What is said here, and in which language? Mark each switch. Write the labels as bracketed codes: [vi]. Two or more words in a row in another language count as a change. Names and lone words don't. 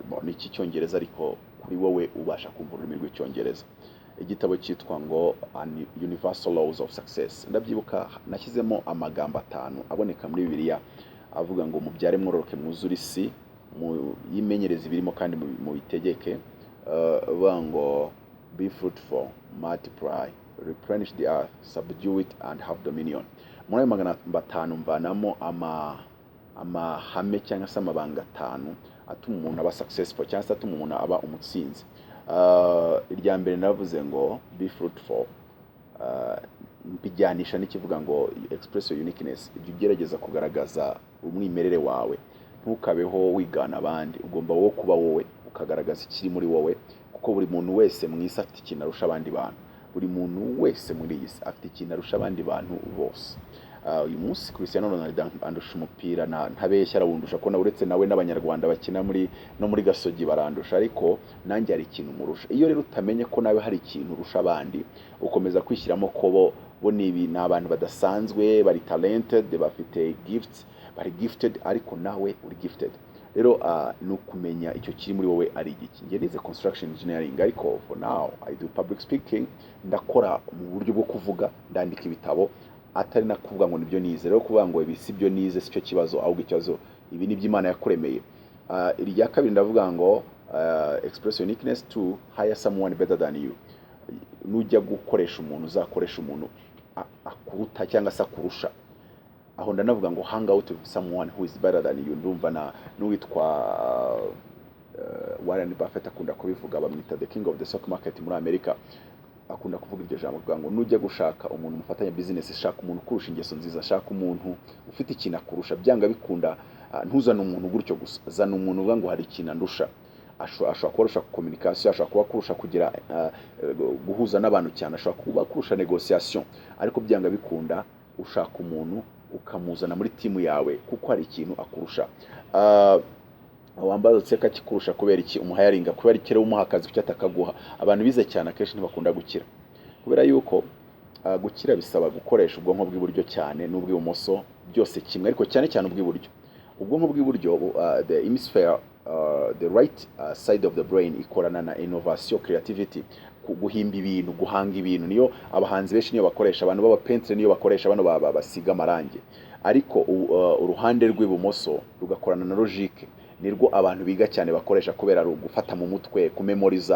[rw] Ni iki cyongereza ariko kuri wowe ubasha kumva ururimi rw'icyongereza. Igitabo cyitwa ngo Universal Laws of Success. Ndabyibuka nashyizemo amagambo 5 aboneka muri Bibiliya avuga ngo mubyare mworoke mwuzure isi, yimenyereze birimo kandi mu bitegeke, ngo [en] be fruitful, multiply, replenish the earth, subdue it and have dominion. [rw] Muri ayo magambo 5 mvanamo amahame cyangwa se amabanga 5 atuma umuntu aba successful cyangwa se atuma umuntu aba umutsinzi. Irya mbere navuze ngo [en] be fruitful, [rw] bijyanisha n'ikivuga ngo [en] express your uniqueness. [rw] Ibyo ugerageza kugaragaza umwimerere wawe, ntukabeho wigana abandi, ugomba wowe kuba wowe ukagaragaza ikiri muri wowe, kuko buri muntu wese mu isi afite ikintu arusha abandi bantu. Buri muntu wese muri iyi si afite ikintu arusha abandi bantu bose. Uyu munsi Cristiano Ronaldo andusha umupira, ntabeshya arawundusha, ko na uretse nawe n'abanyarwanda bakina muri gasogi barandusha, ariko nanjye hari ikintu murusha. Iyo rero utamenye ko nawe hari ikintu urusha abandi, ukomeza kwishyiramo ko bo ni abantu badasanzwe, bari talented, bafite gifts, bari gifted, ariko nawe uri gifted. Rero ni ukumenya icyo kiri muri wowe ari igiki. Nge nize [en] construction engineering, [rw] ariko [en] for now I do public speaking. [rw] Ndakora mu buryo bwo kuvuga, ndandika ibitabo, atari na kuvuga ngo nibyo nize. Rero kuvuga ngo ibi si byo nize si cyo kibazo, ahubwo ikibazo ibi ni by'Imana yakuremeye. Irya kabiri ndavuga ngo [en] express uniqueness to hire someone better than you. [rw] Nujya gukoresha umuntu, uzakoresha umuntu akuruta cyangwa se akurusha. Aho ndanavuga ngo [en] hang out with someone who is better than you. [rw] Ndumva n'uwitwa Warren Buffett akunda kubivuga, bamwita [en] the king of the stock market [rw] muri Amerika. Akunda kuvuga iryo jambo, kuvuga ngo nujya gushaka umuntu mufatanya business, shaka umuntu kurusha ingeso nziza, shaka umuntu ufite ikintu akurusha. Byanga bikunda ntuzana umuntu gutyo gusa, zana umuntu uvuga ngo hari ikintu andusha. Ashobora kurusha communication, ashobora kuba kurusha kugira guhuza n'abantu cyane, ashobora kuba kurusha negotiation, ariko byanga bikunda ushaka umuntu ukamuzana muri timu yawe kuko hari ikintu akurusha. Wambaza tseka kikurusha kubera iki umuhayaringa, kubera ikere umuha akazi kucyo atakaguha. Abantu bize cyane akenshi ntibakunda gukira, kubera yuko gukira bisaba gukoresha ubwonko bw'iburyo cyane n'ubw'ibumoso byose kimwe, ariko cyane cyane ubw'iburyo. Ubwonko bw'iburyo, [en] the hemisphere, the right side of the brain, [rw] ikorana na [en] innovation, creativity, [rw] guhimba ibintu, guhanga ibintu. Niyo abahanzi benshi niyo bakoresha, abantu baba painter niyo bakoresha, bano basiga amarangi. Ariko uruhande rw'ibumoso rugakorana na logique, nirwo abantu biga cyane bakoresha, kubera gufata mu mutwe, kumemoriza.